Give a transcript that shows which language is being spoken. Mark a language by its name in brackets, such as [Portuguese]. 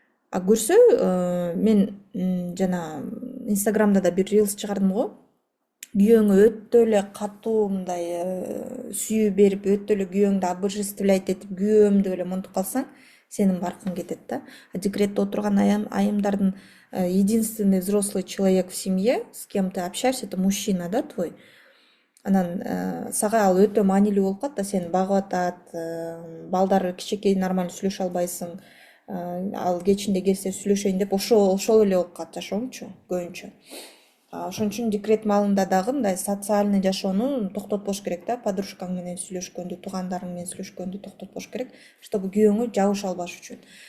[Kyrgyz] Көрсө, мен жана Инстаграмда да бир рилс чыгардым го. Күйөөңө өтө эле катуу мындай сүйүү берип, өтө эле күйөөңдү обожествлять этип, күйөөм деп эле монтуп калсаң, сенин баркың кетет да. Декретте отурган айымдардын [Russian] единственный взрослый человек в семье, с кем ты общаешься, это мужчина, да, твой. [Kyrgyz] Анан сага ал өтө маанилүү болуп калат да, сени багып атат, балдар кичинекей нормально сүйлөшө албайсың, ал кечинде келсе сүйлөшөйүн деп ошол эле болуп калат жашооңчу көбүнчө. Ошон үчүн декрет маалында дагы мындай социальный жашоону токтотпош керек да, подружкаң менен сүйлөшкөндү, туугандарың менен сүйлөшкөндү токтотпош керек, чтобы күйөөңө жабыша албаш үчүн.